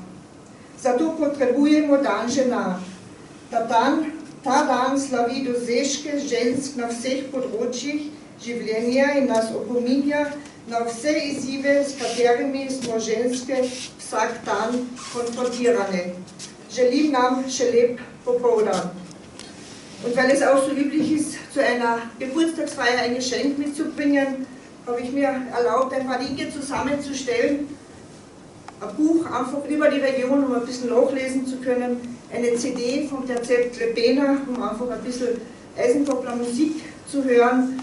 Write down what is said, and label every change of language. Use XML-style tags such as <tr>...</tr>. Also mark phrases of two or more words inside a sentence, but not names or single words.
<sl>Zato potrebujemo dan žena. Ta dan slavi dosežke žensk na vseh področjih življenja in nas opominja na vse izzive, s katerimi smo ženske vsak dan konfrontirane. Želim nam še lep popoldan.</sl> <de>Und weil es auch so üblich ist, zu einer Geburtstagsfeier ein Geschenk mitzubringen, habe ich mir erlaubt, ein paar Dinge zusammenzustellen. Ein Buch einfach über die Region, um ein bisschen nachlesen zu können. Eine CD vom Terzett Klepena, um einfach ein bisschen Eisenkoppler Musik zu hören.</de>